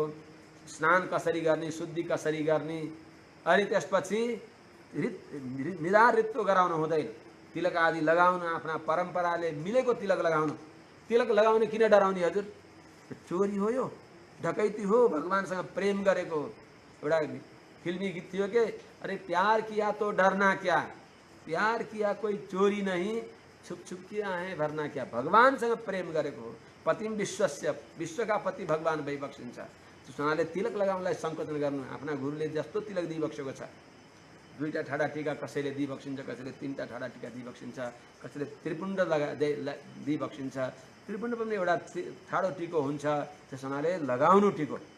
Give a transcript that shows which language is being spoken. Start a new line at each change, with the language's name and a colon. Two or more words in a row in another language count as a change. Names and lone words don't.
Nepali: स्नान कसरी गर्ने, शुद्धि कसरी गर्ने, अनि त्यसपछि निधार ऋतु गराउनु हुँदैन। तिलक आदि लगाउनु, आफ्ना परम्पराले मिलेको तिलक लगाउनु। तिलक लगाउने किन डराउने हजुर? चोरी हो, यो डकैती हो, भगवानसँग प्रेम गरेको। एउटा फिल्मी गीत थियो के,
Hindi: अरे प्यार किया तो डरना क्या, प्यार किया कोई चोरी नहीं, छुप छुप किया है भरना क्या।
Nepali: भगवानसँग प्रेम गरेको हो।
Sanskrit: पतिम विश्वस्य,
Nepali: विश्वका पति भगवान भइबक्सिन्छ। त्यसनाले तिलक लगाउनलाई सङ्कोचन गर्नु। आफ्ना गुरुले जस्तो तिलक दिइबक्सेको छ, दुईटा ठाडा टीका कसैले दिइबक्सिन्छ, कसैले तीनटा ठाडा टीका दिइबक्सिन्छ, कसैले त्रिपुण्ड दिइबक्सिन्छ। त्रिपुण्ड पनि एउटा ठाडो टीको हुन्छ। त्यस हुनाले लगाउनु टीको।